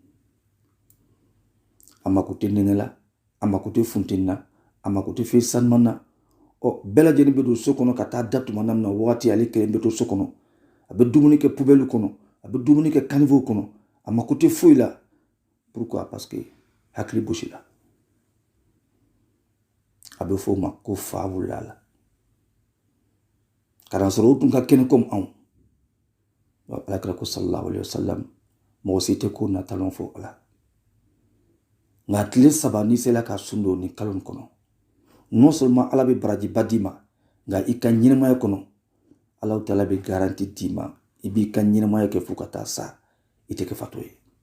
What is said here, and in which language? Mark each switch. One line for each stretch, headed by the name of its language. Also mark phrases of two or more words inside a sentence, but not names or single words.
Bambara: a mako tɛ nɛnɛ la a mako tɛ funteni na a mako tɛ fɛn sanuman na bɛɛ lajɛlen bɛ don so kɔnɔ ka taa da tuma na wagati ale kelen bɛ to so kɔnɔ a bɛ dumuni kɛ pubɛliw kɔnɔ a bɛ dumuni kɛ kanivew kɔnɔ a mako tɛ foyi la
French: pourquoi parce que
Bambara: hakili bosila a bɛ fɔ o ma ko fa wulila a la k'a sɔrɔ o tun ka kɛnɛ komi anw alakira ko
Arabic: صلى الله عليه وسلم
Bambara: mɔgɔ si tɛ ko natalon fɔ ala nka tile saba n'i sela ka sun don ni kalo nin kɔnɔ
French: non seulement
Bambara: ala bɛ barajiba d'i ma nka i ka ɲɛnɛmaya kɔnɔ
Arabic: الله تعالى
Bambara: bɛ garanti d'i ma i b'i ka ɲɛnɛmaya kɛ fo ka taa sa i tɛ kɛ fatɔ ye